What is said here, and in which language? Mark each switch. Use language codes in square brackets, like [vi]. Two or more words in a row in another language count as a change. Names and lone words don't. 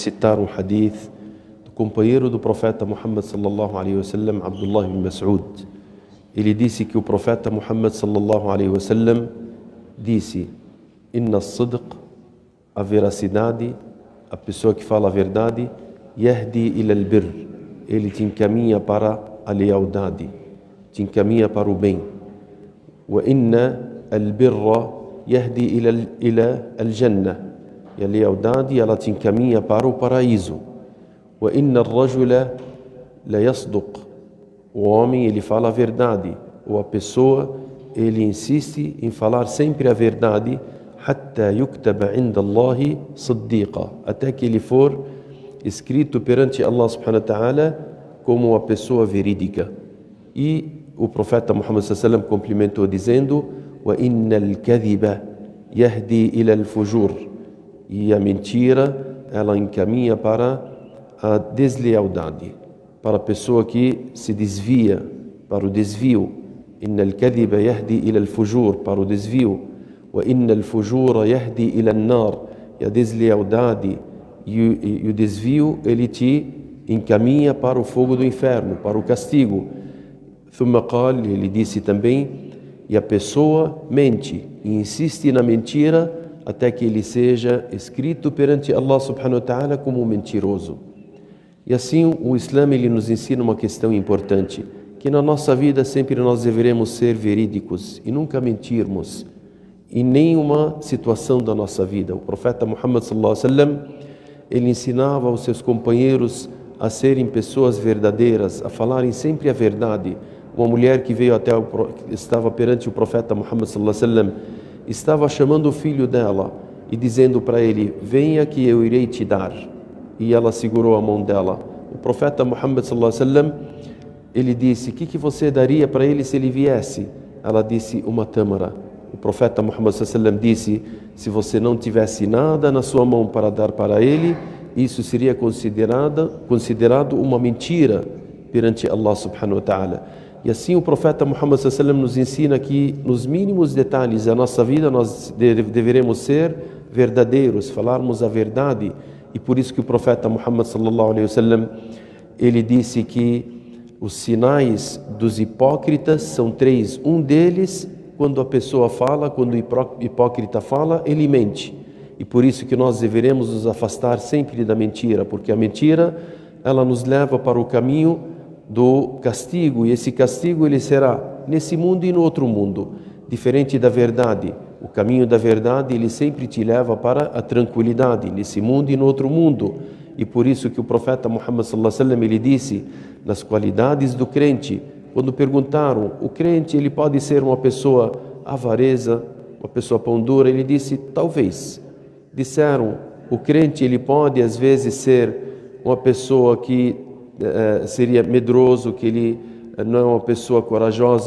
[pt] citar um hadith do companheiro do profeta Muhammad [ar] صلى الله عليه وسلم, [pt] Abdullah ibn Mas'ud. Ele disse que o profeta Muhammad [ar] صلى الله عليه وسلم [pt] disse: [ar] إن الصدق, [pt] a veracidade, a pessoa que fala a verdade, [ar] يهدي إلى البر, [pt] ele te encaminha para a lealdade, te encaminha para o bem. [ar] وإن البر يهدي إلى الجنة, [pt] e a lealdade ela te encaminha para o paraíso. [ar] وإن الرجل ليصدق, [pt] o homem ele fala a verdade, ou a pessoa ele insiste em falar sempre a verdade, [ar] حتى يكتب عند الله صديقا, [pt] até que ele for escrito perante Allah [ar] سبحانه وتعالى [pt] como uma pessoa verídica. E o profeta Muhammad [ar] صلى الله عليه وسلم [pt] complementou dizendo: [ar] وإن الكذب يهدي إلى الفجور, [pt] e a mentira ela encaminha para a deslealdade, para a pessoa que se desvia, para o desvio. [ar] إن الكذب يهدي إلى الفجور, [pt] para o desvio. [ar] وإن الفجور يهدي إلى النار, [pt] e a deslealdade e o desvio ele te encaminha para o fogo do inferno, para o castigo. [ar] ثم قال, [pt] ele disse também, e a pessoa mente e insiste na mentira até que ele seja escrito perante Allah [ar] سبحانه وتعالى [pt] como um mentiroso. E assim o Islã ele nos ensina uma questão importante, que na nossa vida sempre nós deveremos ser verídicos e nunca mentirmos em nenhuma situação da nossa vida. O profeta Muhammad [ar] صلى الله عليه وسلم [pt] ele ensinava aos seus companheiros a serem pessoas verdadeiras, a falarem sempre a verdade. Uma mulher que veio estava perante o profeta Muhammad [ar] صلى الله عليه وسلم, [pt] estava chamando o filho dela e dizendo para ele: venha que eu irei te dar. E ela segurou a mão dela. O profeta Muhammad [ar] صلى الله عليه وسلم [pt] ele disse: que você daria para ele se ele viesse? Ela disse: uma tâmara. O profeta Muhammad [ar] صلى الله عليه وسلم [pt] disse: se você não tivesse nada na sua mão para dar para ele, isso seria considerado uma mentira perante Allah [ar] سبحانه وتعالى. [pt] E assim o profeta Muhammad [ar] صلى الله عليه وسلم [pt] nos ensina que nos mínimos detalhes da nossa vida nós deveremos ser verdadeiros, falarmos a verdade. E por isso que o profeta Muhammad [ar] صلى الله عليه وسلم [pt] ele disse que os sinais dos hipócritas são 3. Um deles, quando a pessoa fala, quando o hipócrita fala, ele mente. E por isso que nós deveremos nos afastar sempre da mentira, porque a mentira ela nos leva para o caminho do castigo, e esse castigo ele será nesse mundo e no outro mundo, diferente da verdade. O caminho da verdade ele sempre te leva para a tranquilidade nesse mundo e no outro mundo. E por isso que o profeta Muhammad [ar] صلى الله عليه وسلم [pt] ele disse nas qualidades do crente, quando perguntaram: o crente ele pode ser uma pessoa avareza, uma pessoa pão dura? Ele disse: talvez. Disseram: o crente ele pode às vezes ser uma pessoa que seria medroso, que ele não é uma pessoa corajosa?